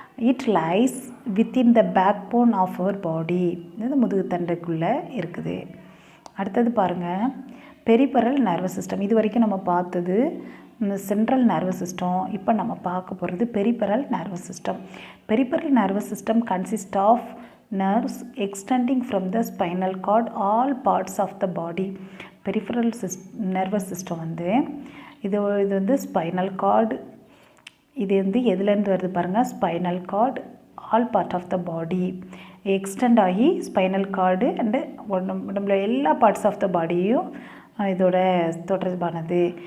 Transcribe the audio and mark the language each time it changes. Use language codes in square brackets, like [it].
[en] It lies within the backbone of our body. [ta] இது முதுகு தண்டுக்குள்ளே இருக்குது. அடுத்தது பாருங்கள், பெரிபரல் நர்வஸ் சிஸ்டம். இது வரைக்கும் நம்ம பார்த்தது சென்ட்ரல் நர்வஸ் சிஸ்டம். இப்போ நம்ம பார்க்க போகிறது peripheral nervous system. [en] Peripheral nervous system consist of nerves extending from the spinal cord all parts of the body. [ta] peripheral nervous system வந்து இது வந்து ஸ்பைனல் கார்டு. இது வந்து எதுலேருந்து வருது பாருங்கள், [en] spinal cord all part of the body [ta] extend ஆகி spinal cord and உடம்புல எல்லா பார்ட்ஸ் ஆஃப் த பாடியும் இதோட தொடர்பானது.